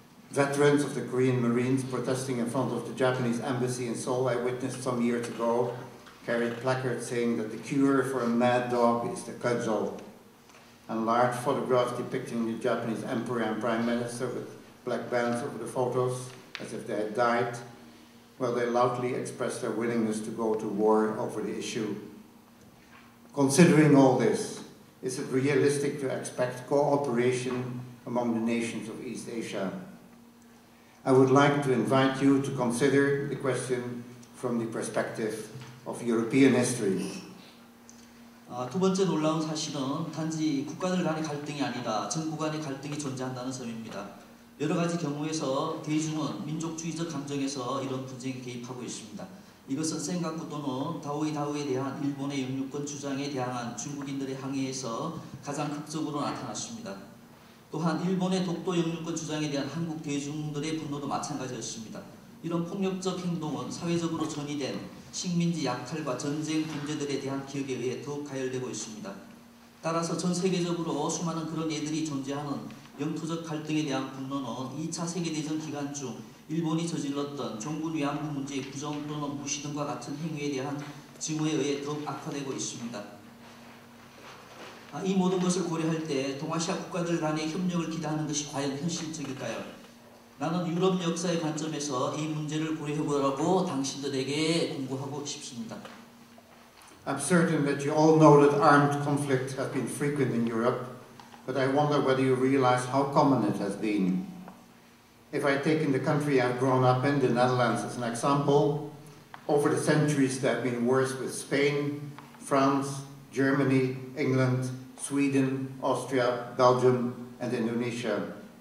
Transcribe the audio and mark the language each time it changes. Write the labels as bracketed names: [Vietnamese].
[English] Veterans of the Korean Marines protesting in front of the Japanese embassy in Seoul I witnessed some years ago carried placards saying that the cure for a mad dog is the cudgel, and large photographs depicting the Japanese emperor and prime minister with black bands over the photos as if they had died, while they loudly expressed their willingness to go to war over the issue. Considering all this, is it realistic to expect cooperation among the nations of East Asia? I would like to invite you to consider the question from the perspective of European history. [Korean] 두 번째 놀라운 사실은 단지 국가들 간의 갈등이 아니라 정부 간의 갈등이 존재한다는 점입니다. 여러 가지 경우에서 대중은 민족주의적 감정에서 이런 분쟁에 개입하고 있습니다. 이것은 센가쿠 또는 다오이다오에 대한 일본의 영유권 주장에 대항한 중국인들의 항의에서 가장 극적으로 나타났습니다. 또한 일본의 독도 영유권 주장에 대한 한국 대중들의 분노도 마찬가지였습니다. 이런 폭력적 행동은 사회적으로 전이된 식민지 약탈과 전쟁 문제들에 대한 기억에 의해 더욱 가열되고 있습니다. 따라서 전 세계적으로 수많은 그런 예들이 존재하는 영토적 갈등에 대한 분노는 2차 세계대전 기간 중 일본이 저질렀던 종군 위안부 문제의 부정 또는 무시 등과 같은 행위에 대한 징후에 의해 더욱 악화되고 있습니다. 이 모든 것을 고려할 때 동아시아 국가들 간의 협력을 기대하는 것이 과연 현실적일까요? 나는 유럽 역사의 관점에서 이 문제를 고려해보라고 당신들에게 공부하고 싶습니다. [English] I'm certain that you all know that armed conflict has been frequent in Europe, but I wonder whether you realize how common it has been. If I take in the country I've grown up in, the Netherlands, as an example, over the centuries there have been wars with Spain, France, Germany, England, Sweden, Austria, Belgium, and Indonesia.